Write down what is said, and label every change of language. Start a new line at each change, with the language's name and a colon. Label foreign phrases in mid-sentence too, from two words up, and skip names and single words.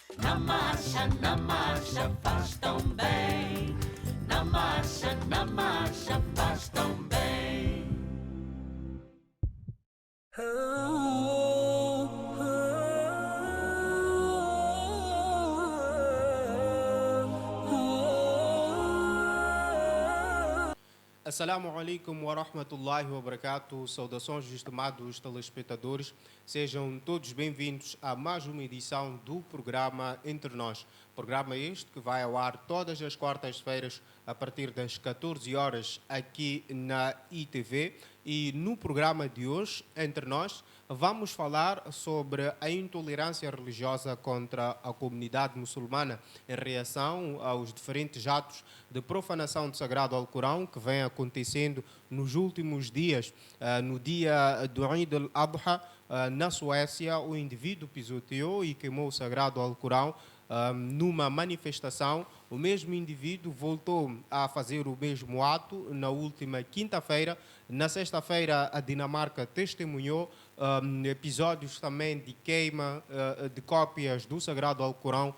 Portuguese: Na marcha, faz tão bem. Na marcha, faz tão bem.
Arabic: السلام عليكم ورحمة الله وبركاته.
Portuguese: Saudações, estimados telespectadores. Sejam todos bem-vindos a mais uma edição do programa Entre Nós. Programa este que vai ao ar todas as quartas-feiras a partir das 14 horas aqui na ITV. E no programa de hoje, Entre Nós, vamos falar sobre a intolerância religiosa contra a comunidade muçulmana em reação aos diferentes atos de profanação do Sagrado Alcorão que vem acontecendo nos últimos dias. No dia do Eid al-Adha, na Suécia, o indivíduo pisoteou e queimou o Sagrado Alcorão numa manifestação. O mesmo indivíduo voltou a fazer o mesmo ato na última quinta-feira. Na sexta-feira, a Dinamarca testemunhou episódios também de queima de cópias do Sagrado Alcorão.